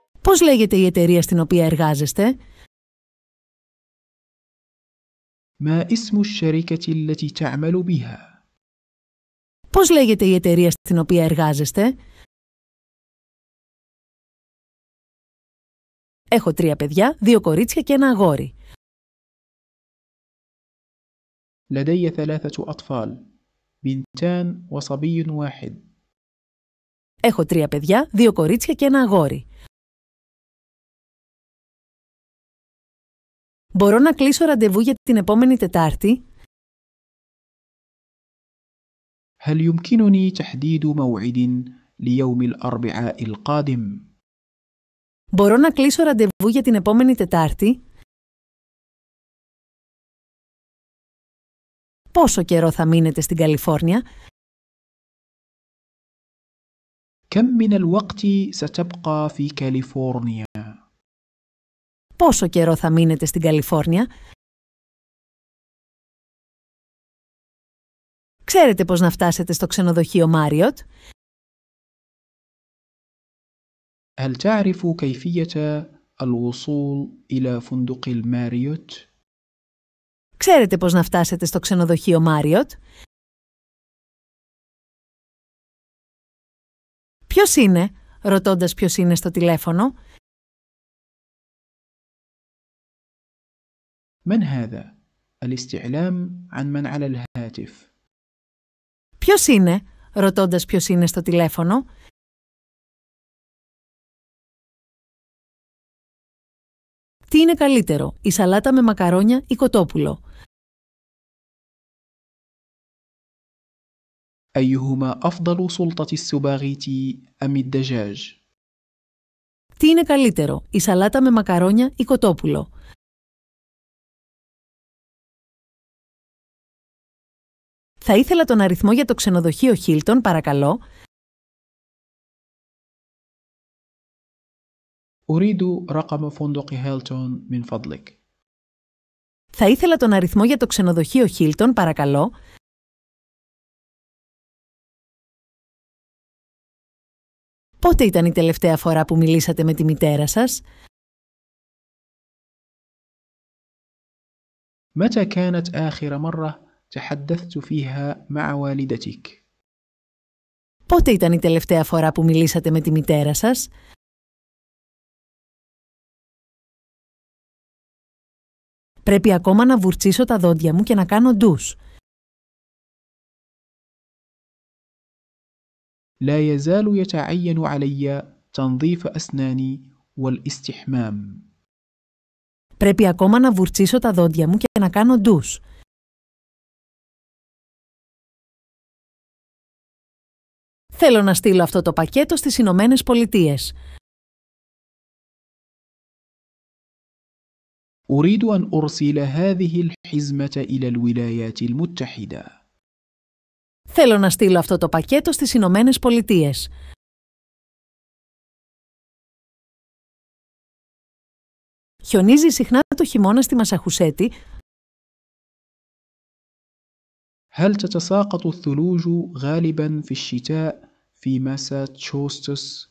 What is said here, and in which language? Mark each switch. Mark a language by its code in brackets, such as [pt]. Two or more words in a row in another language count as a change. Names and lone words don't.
[el] Πώς λέγεται η εταιρεία στην οποία εργάζεστε? [ar] ما اسم الشركة التي تعمل بها؟ [el] Πώς λέγεται η εταιρεία στην οποία εργάζεστε? Έχω 3 παιδιά, 2 κορίτσια και ένα αγόρι. [ar] لدي 3 أطفال، بنتان وصبي واحد. [el] Έχω 3 παιδιά, 2 κορίτσια και ένα αγόρι. Μπορώ να κλείσω ραντεβού για την επόμενη Τετάρτη? [ar] هل يمكنني تحديد موعد ليوم الأربعاء القادم؟ [el] Μπορώ να κλείσω ραντεβού για την επόμενη Τετάρτη? Πόσο καιρό θα μείνετε στην Καλιφόρνια? [ar] كم من الوقت ستبقى في كاليفورنيا؟ [el] Πόσο καιρό θα μείνετε στην Καλιφόρνια? Ξέρετε πώς να φτάσετε στο ξενοδοχείο Marriott? [ar] هل تعرف كيفية الوصول إلى فندق الماريوت؟ [el] Ξέρετε πώς να φτάσετε στο ξενοδοχείο Marriott? Ποιος είναι? Ρωτώντας ποιος είναι στο τηλέφωνο. [ar] من هذا؟ الاستعلام عن من على الهاتف. [el] Ποιος είναι? Ρωτώντας ποιος είναι στο τηλέφωνο. Τι είναι καλύτερο, η σαλάτα με μακαρόνια ή κοτόπουλο? [ar] أيهما أفضل سلطة السباغيتي أم الدجاج؟ [el] Τι είναι καλύτερο, η σαλάτα με μακαρόνια ή κοτόπουλο? Θα ήθελα τον αριθμό για το ξενοδοχείο Hilton, παρακαλώ. [ar] أريد رقم فندق هيلتون من فضلك. [el] Θα ήθελα τον αριθμό για το ξενοδοχείο Hilton, παρακαλώ. Πότε ήταν η τελευταία φορά που μιλήσατε με τη μητέρα σας? [ar] متى كانت آخر مرة تحدثت فيها مع والدتك؟ [el] Πότε ήταν η τελευταία φορά που μιλήσατε με τη μητέρα σας? Πρέπει ακόμα να βουρτσίσω τα δόντια μου και να κάνω ντους. [ar] لا يزال يتعين علي تنظيف أسناني والاستحمام. [el] Πρέπει ακόμα να βουρτσίσω τα δόντια μου και να κάνω ντους. Θέλω να στείλω αυτό το πακέτο στις Ηνωμένες Πολιτείες. [ar] أريد أن أرسل هذه الحزمة إلى الولايات المتحدة. [el] Θέλω να στείλω αυτό το πακέτο στις Ηνωμένες Πολιτείες. Χιονίζει συχνά το χειμώνα στη Μασαχουσέτη? [ar] هل تتساقط الثلوج غالبا في الشتاء في ماساتشوستس؟